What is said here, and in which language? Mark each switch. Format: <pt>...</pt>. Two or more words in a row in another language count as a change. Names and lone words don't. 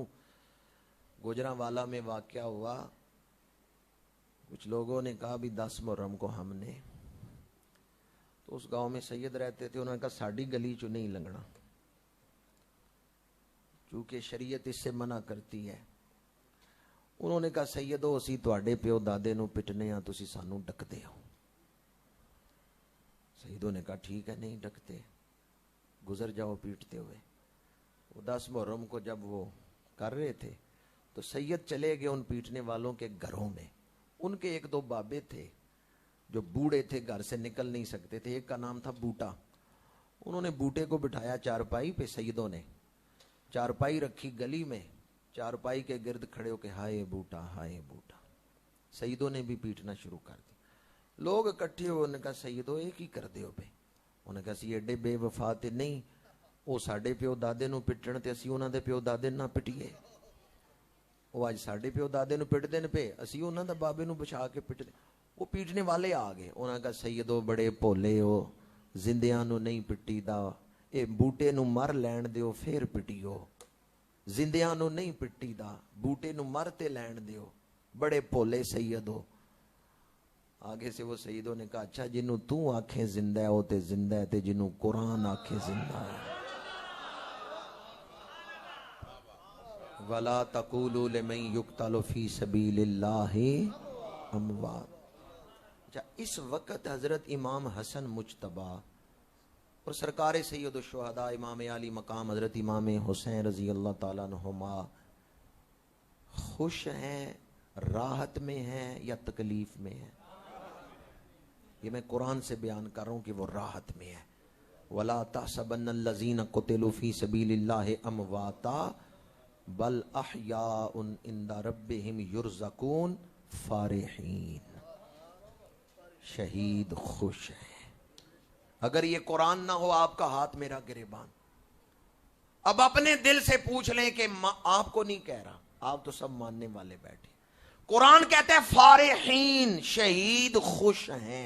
<ur>گوجرانوالا میں واقعہ ہوا، کچھ لوگوں نے کہا بھی 10 محرم کو ہم نے، تو اس گاؤں میں سید رہتے تھے، انہوں نے کہا</ur> <pa>ساڑی گلی چو نہیں لنگنا،</pa> <ur>چونکہ شریعت اس سے منع کرتی ہے۔ انہوں نے کہا</ur> <pa>سیدو اسی تواڈے پیو دادے نو پٹنے ہاں، تسی سانو ڈکدے ہو۔</pa> <ur>سیدوں نے کہا ٹھیک ہے نہیں ڈکتے، گزر جاؤ پیٹتے ہوئے۔ وہ 10 محرم کو جب وہ کر رہے تھے تو سید چلے گئے ان پیٹنے والوں کے گھروں میں۔ ان کے 1-2 بابے تھے جو بوڑھے تھے، گھر سے نکل نہیں سکتے تھے، ایک کا نام تھا بوٹا۔ انہوں نے بوٹے کو بٹھایا چارپائی پہ، سیدوں نے چارپائی رکھی گلی میں، چارپائی کے گرد کھڑے ہو کے ہائے بوٹا ہائے بوٹا، سیدوں نے بھی پیٹنا شروع کر دی۔ لوگ اکٹھے ہوئے، انہوں نے کہا</ur> <pa>سیدوں ایک ہی کر دے ہو پہ،</pa> <ur>انہوں نے کہا</ur> <pa>سی ایڈے بے وفا تے نہیں، ਉਹ ਸਾਡੇ ਪਿਓ ਦਾਦੇ ਨੂੰ ਪਿੱਟਣ ਤੇ ਅਸੀਂ ਉਹਨਾਂ ਦੇ ਪਿਓ ਦਾਦੇ ਨੂੰ ਨਾ ਪਿੱਟੀਏ। ਉਹ ਅੱਜ ਸਾਡੇ ਪਿਓ ਦਾਦੇ ਨੂੰ ਪਿੱਟਦੇ ਨੇ ਪਏ, ਅਸੀਂ ਉਹਨਾਂ ਦਾ ਬਾਬੇ ਨੂੰ ਬਚਾ ਕੇ ਪਿੱਟਦੇ। ਉਹ ਪੀਟਨੇ ਵਾਲੇ ਆ ਗਏ, ਉਹਨਾਂ ਦਾ ਸੈਯਦੋ ਬੜੇ ਭੋਲੇ ਹੋ, ਜ਼ਿੰਦਿਆਂ ਨੂੰ ਨਹੀਂ ਪਿੱਟੀਦਾ, ਇਹ ਬੂਟੇ ਨੂੰ ਮਰ ਲੈਣ ਦਿਓ ਫੇਰ ਪਿੱਟਿਓ, ਜ਼ਿੰਦਿਆਂ ਨੂੰ ਨਹੀਂ ਪਿੱਟੀਦਾ, ਬੂਟੇ ਨੂੰ ਮਰ ਤੇ ਲੈਣ ਦਿਓ,</pa> <ur>بڑے بھولے سید ہو. آگے سے وہ سیدوں نے کہا اچھا</ur> <pa>جنہوں تو آکھے زندہ ہے وہ تے زندہ ہے، تے جنہوں قرآن آکھے زندہ ہے.</pa> <ar>ولا تقولوا لمن يقتل في سبيل الله أموات.</ar> <ur>اچھا، اس وقت حضرت امام حسن مجتبیٰ اور سرکار سید شہدا امام عالی مقام حضرت امام حسین رضی اللہ تعالیٰ عنہما خوش ہیں، راحت میں ہیں یا تکلیف میں ہیں? یہ میں قرآن سے بیان کر رہا ہوں کہ وہ راحت میں ہے.</ur> <ar>ولا تحسبن الذين قتلوا في سبيل الله أمواتا بل أحياء عند ربهم يرزقون فرحين.</ar> <ur>شہید خوش ہیں. اگر یہ قرآن نہ ہو آپکا ہاتھ میرا گریبان. اب اپنے دل سے پوچھ لیں کہ آپکو نہیں کہہ رہا، آپ تو سب ماننے والے بیٹھے. قرآن کہتے ہیں فرحین، شہید خوش ہیں.</ur>